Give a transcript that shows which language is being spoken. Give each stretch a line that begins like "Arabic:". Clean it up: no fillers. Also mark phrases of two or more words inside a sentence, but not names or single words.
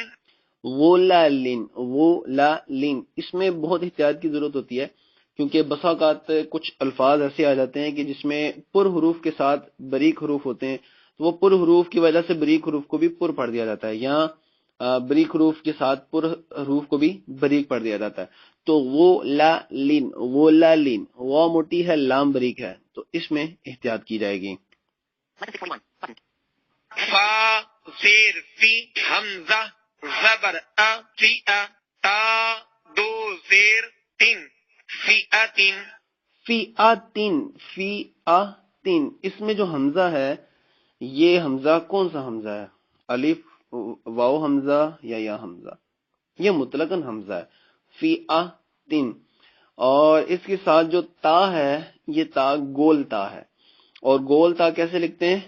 Urdu: غلالن، غلالن، اس میں بہت احتیاط کی ضرورت ہوتی ہے کیونکہ بسا اوقات کچھ الفاظ ایسے آ جاتے ہیں کہ جس میں پر حروف کے ساتھ بریک حروف ہوتے ہیں، تو وہ پر حروف کی وجہ سے بریک حروف کو بھی پر پڑھ دیا جاتا ہے، یا بریک حروف کے ساتھ پر حروف کو بھی بریک پڑھ دیا جاتا ہے۔ تو غلالن، غلالن، غا موٹی ہے، لام بریک ہے، تو اس میں احتیاط کی جائے گی۔ فا زیر فی حمزہ زبر ا فی ا تا دو زیر تن فی اتن۔ فیعتن، اس میں جو حمزہ ہے یہ حمزہ کون سا حمزہ ہے؟ الف واو حمزہ یا حمزہ؟ یہ مطلقاً حمزہ ہے فیعتن، اور اس کے ساتھ جو تا ہے یہ تا گول تا ہے، اور گول تا کیسے لکھتے ہیں؟